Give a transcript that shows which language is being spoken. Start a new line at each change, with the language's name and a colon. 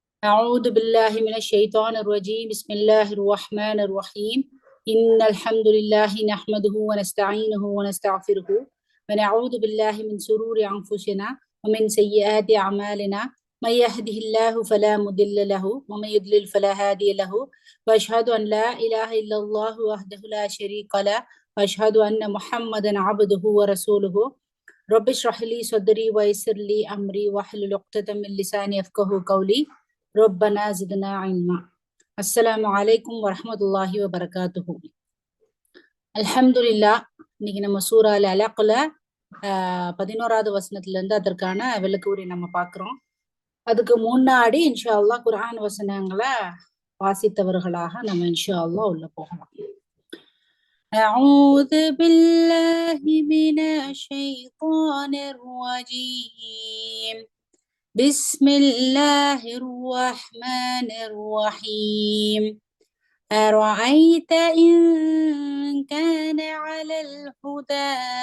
Arabic: أعوذ بالله من الشيطان الرجيم بسم الله الرحمن الرحيم إن الحمد لله نحمده ونستعينه ونستغفره ونعوذ بالله من شرور أنفسنا ومن سيئات أعمالنا من يهده الله فلا مضل له ومن يضلل فلا هادي له وأشهد أن لا إله إلا الله وحده لا شريك له وأشهد أن محمدا عبده ورسوله رب اشرح لي صدري ويسر لي أمري واحلل عقدة من لساني يفقهوا قولي ربنا زدنا علما. அஸ்ஸலாமு அலைக்கும் வரஹ்மத்துல்லாஹி வபரகாத்துஹு. அல்ஹம்துலில்லாஹ்.
Tamil: இன்னைக்கு நம்ம சூரா அல் அலக்ல 11வது வசனத்துல இருந்து அதற்கான விளக்க உரை நம்ம பாக்குறோம். அதுக்கு முன்னாடி இன்ஷா அல்லாஹ் குர்ஆன் வசனங்களை வாசித்தவர்களாக நம்ம இன்ஷா அல்லாஹ் உள்ள போகலாம்.
Arabic: أعوذ بالله من الشيطان الرجيم بسم الله الرحمن الرحيم أرأيت إن كان على الهدى